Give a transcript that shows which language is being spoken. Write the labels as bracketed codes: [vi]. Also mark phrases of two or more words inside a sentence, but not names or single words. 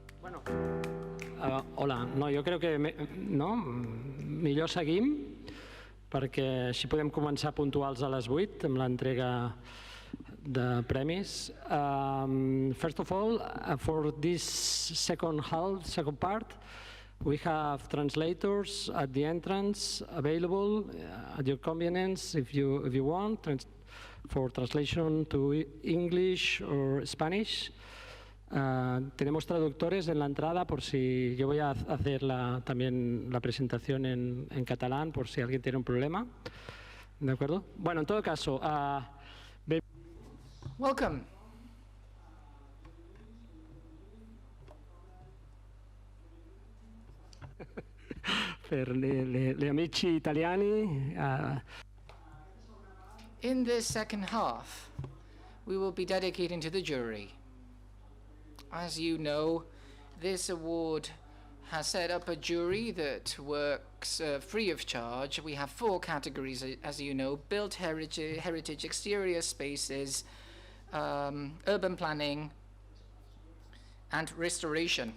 [ca] Hola, no, jo crec que millor seguim, perquè així podem començar puntuals a les 8 amb l'entrega de premis. [en] First of all, for this second part, we have translators at the entrance available at your convenience if you want, for translation to English or Spanish. [es] Tenemos traductores en la entrada por si yo voy a hacer también la presentación en catalán por si alguien tiene un problema. ¿De acuerdo? Bueno, en todo caso, [en] welcome. [it] per gli amici italiani. [en] In this second half, we will be dedicating to the jury. As you know, this award has set up a jury that works free of charge. We have 4 categories, as you know: built heritage, exterior spaces, urban planning, and restoration.